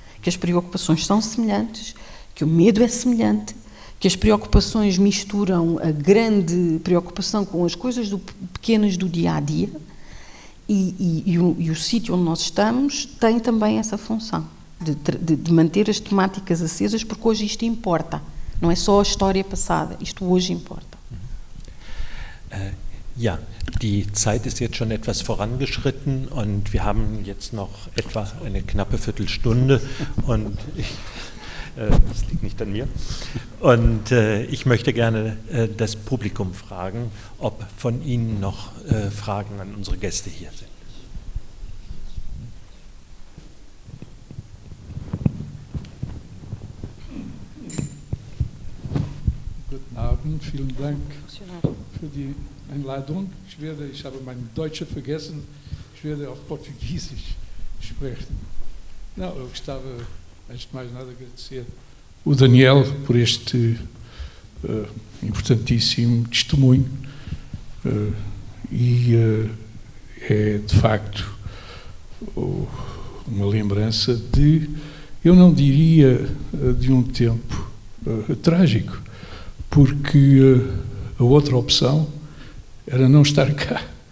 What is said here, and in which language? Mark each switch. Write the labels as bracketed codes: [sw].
[pt] Que as preocupações são semelhantes, que o medo é semelhante, que as preocupações misturam a grande preocupação com as coisas pequenas do dia-a-dia, e o sítio onde nós estamos tem também essa função de manter as temáticas acesas, porque hoje isto importa. Não é só a história passada, isto hoje importa. [de] Ja, die Zeit ist jetzt schon etwas vorangeschritten und wir haben jetzt noch etwa eine knappe Viertelstunde und das liegt nicht an mir. Und ich möchte gerne das Publikum fragen, ob von Ihnen noch Fragen an unsere Gäste hier sind. Guten Abend, vielen Dank für die Einladung. Ich habe mein Deutsch vergessen, ich werde auf Portugiesisch sprechen. [pt] Não, eu gostava, antes de mais nada, agradecer o Daniel por este importantíssimo testemunho é de facto uma lembrança de, eu não diria de um tempo trágico, porque a outra opção era não estar cá.